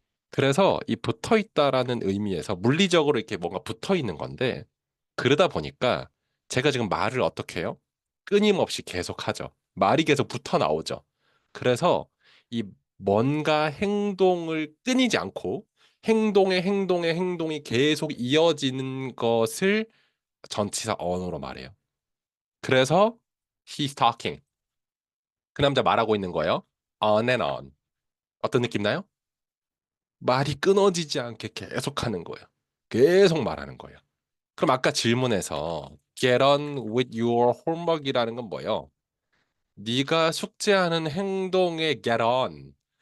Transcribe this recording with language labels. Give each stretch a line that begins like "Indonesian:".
Korean: 그래서 이 붙어 있다라는 의미에서 물리적으로 이렇게 뭔가 붙어 있는 건데 그러다 보니까 제가 지금 말을 어떻게 해요? 끊임없이 계속하죠. 말이 계속 붙어 나오죠. 그래서 이 뭔가 행동을 끊이지 않고 행동의 행동이 계속 이어지는 것을 전치사 on으로 말해요. 그래서
English: he's talking.
Korean: 그 남자 말하고 있는 거예요.
English: On and on.
Korean: 어떤 느낌 나요? 말이 끊어지지 않게 계속하는 거예요. 계속 말하는 거예요. 그럼 아까 질문에서
English: get on with your homework
Korean: 이라는 건 뭐예요? 네가 숙제하는 행동에 get on.